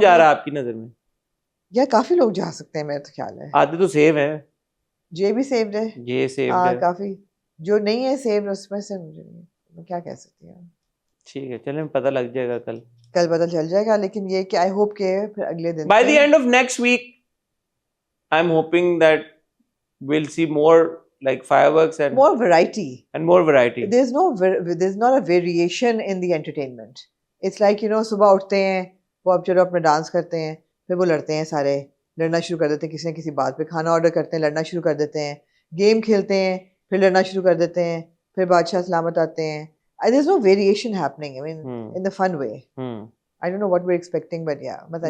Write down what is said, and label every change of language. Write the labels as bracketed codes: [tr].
[hi] जा रहा है आपकी नजर में? यार काफी लोग जा सकते हैं मेरा तो ख्याल है। आधे तो सेव है, जे भी सेव्ड है, ये सेव हाँ है। काफी, जो नहीं है सेव्ड उसमें से मुझे नहीं, मैं क्या कह सकती हूँ, ठीक है, चलें पता लग जाएगा कल। कल पता चल जाएगा। लेकिन ये कि [en] I hope [hi] के फिर अगले दिन [en] By [hi] से- [en] the end of next week, I'm hoping that we'll see more like fireworks and more variety. more variety. There's not a variation in the entertainment. It's like you know [hi] सुबह उठते हैं, वो अब चलो अपना डांस करते हैं, फिर वो लड़ते हैं सारे, लड़ना शुरू कर देते हैं किसी न किसी बात पे, खाना ऑर्डर करते हैं, लड़ना शुरू कर देते हैं, गेम खेलते हैं, फिर लड़ना शुरू कर देते हैं, फिर बादशाह सलामत आते हैं। [en] There's no variation happening. I mean, in the fun way. I don't know what we're expecting, but yeah,